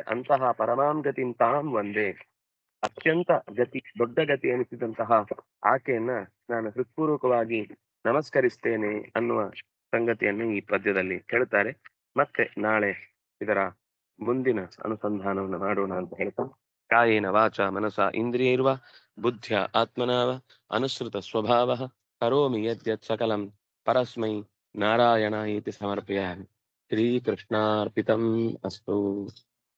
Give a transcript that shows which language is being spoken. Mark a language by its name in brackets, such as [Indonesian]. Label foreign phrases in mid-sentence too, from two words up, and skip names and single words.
[Kannada] ಅಂತಹ [Sanskrit] ಪರಮಾಂ ಗತಿಂ ತಾಂ [Kannada] ಒಂದೇ, ಅತ್ಯಂತ ಗತಿ, ದೊಡ್ಡ ಗತಿ ಎನಿಸಿದಂತಹ ಆಕೆಯನ್ನ ನಾನು ಹೃತ್ಪೂರ್ವಕವಾಗಿ ನಮಸ್ಕರಿಸ್ತೇನೆ ಅನ್ನುವ ಸಂಗತಿಯನ್ನು ಈ ಪದ್ಯದಲ್ಲಿ ಹೇಳ್ತಾರೆ. ಮತ್ತೆ ನಾಳೆ ಇದರ ಮುಂದಿನ ಅನುಸಂಧಾನವನ್ನು ಮಾಡೋಣ ಅಂತ ಹೇಳ್ತಾ, [Sanskrit] ಕಾಯೇನ ವಾಚ ಮನಸ ಇಂದ್ರಿಯೈರ್ವ ಬುದ್ಧ್ಯ ಆತ್ಮನಾವ ಅನುಸೃತ ಸ್ವಭಾವ ಕರೋಮಿ ಯದ್ಯತ್ ಸಕಲಂ ಪರಸ್ಮೈ ನಾರಾಯಣ ಇತಿ ಸಮರ್ಪಯಾಮಿ. ಶ್ರೀಕೃಷ್ಣಾರ್ಪಿತಂ ಅಸ್ತು.